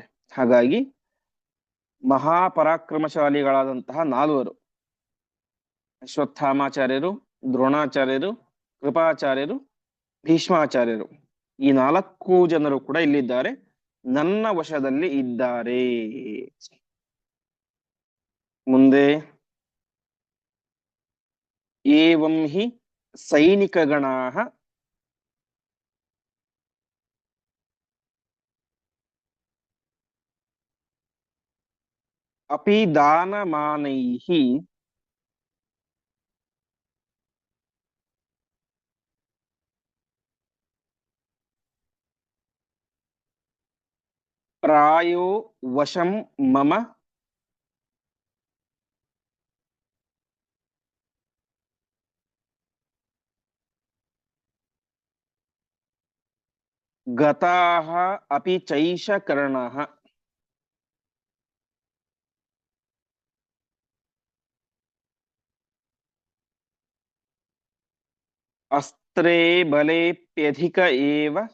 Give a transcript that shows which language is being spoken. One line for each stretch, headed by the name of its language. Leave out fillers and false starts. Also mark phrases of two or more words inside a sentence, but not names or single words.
Kannada: ಹಾಗಾಗಿ ಮಹಾಪರಾಕ್ರಮಶಾಲಿಗಳಾದಂತಹ ನಾಲ್ವರು, ಅಶ್ವತ್ಥಾಮಾಚಾರ್ಯರು, ದ್ರೋಣಾಚಾರ್ಯರು, ಕೃಪಾಚಾರ್ಯರು, ಭೀಷ್ಮಾಚಾರ್ಯರು, ಈ 4 ಜನರು ಕೂಡ ಇಲ್ಲಿದ್ದಾರೆ, ನನ್ನ ವಶದಲ್ಲಿ ಇದ್ದಾರೆ.
Sanskrit: ಮುಂದೆ ಏವಂ ಹಿ ಸೈನಿಕಗಣಾಃ ಅಪಿ ದಾನಮಾನೈಃ ಪ್ರಾಯೋ ವಶಂ ಮಮ ಗತಾಃ ಅಪಿ ಚೈಷ ಕರ್ಣಃ. ಅಸ್ತ್ರೇ ಬಲೇಪ್ಯಧಿಕ ಏವ